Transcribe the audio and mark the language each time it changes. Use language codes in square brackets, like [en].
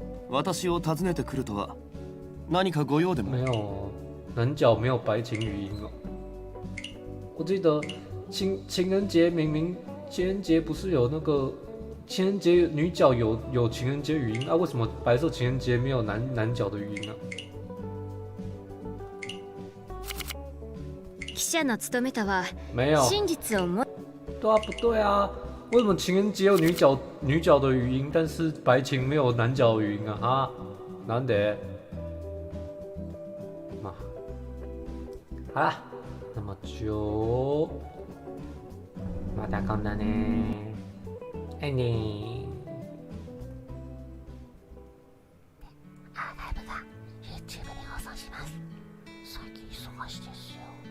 [ja] 私を訪ねてくるとは何かご用でも？ [zh] 没有，男角没有白情语音哦。我记得情人节明明情人节不是有那个。情人节女角有情人节语音啊？为什么白色情人节没有男角的语音啊？ [ja] 記者の務めとは [zh] 没有 [ja] 真実をも。 [zh] 对啊，不对啊？为什么情人节有女角的语音，但是白情没有男角的语音啊？ [ja] 啊，なんで？ [zh] 嘛，好啦，那么就また今度ね。爱你。 [ja] アーカイブが YouTube に放送します。最近忙しいですよ。